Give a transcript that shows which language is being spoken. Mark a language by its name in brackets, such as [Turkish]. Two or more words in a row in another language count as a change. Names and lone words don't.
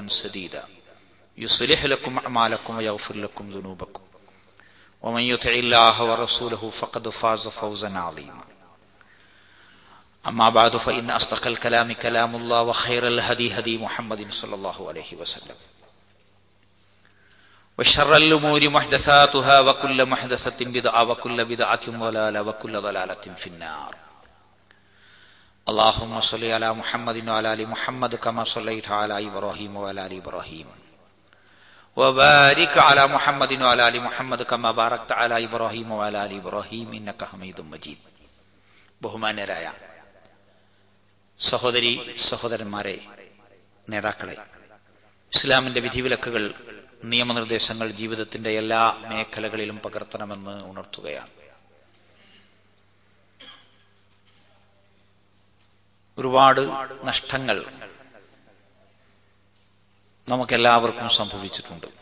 [Arabic] سديدا يصلح لكم أعمالكم ويغفر لكم ذنوبكم ومن يطع الله ورسوله فقد فاز فوزا عظيما أما بعد فإن أصدق الكلام كلام الله وخير الهدي هدي محمد صلى الله عليه وسلم وشر الأمور محدثاتها وكل محدثة بدعة وكل بدعة ضلالة وكل ضلالة في النار. اللهم صل على محمد وعلى آل محمد كما صليت على إبراهيم وعلى آل إبراهيم وبارك على محمد وعلى آل محمد كما باركت على إبراهيم وعلى آل إبراهيم إنك حميد مجيد. [Malayalam] ബഹുമാന്യരായ സഹോദരി സഹോദരന്മാരെ, നേതാക്കളെ, ഇസ്ലാമിന്റെ വിധിവിലക്കുകൾ നിയമനിർദ്ദേശങ്ങൾ ജീവിതത്തിന്റെ എല്ലാ മേഖലകളിലും പകർത്തണമെന്ന് ഉണർത്തുകയാണ്. ഒരുപാട് നഷ്ടങ്ങൾ നമുക്കെല്ലാവർക്കും സംഭവിച്ചിട്ടുണ്ട്.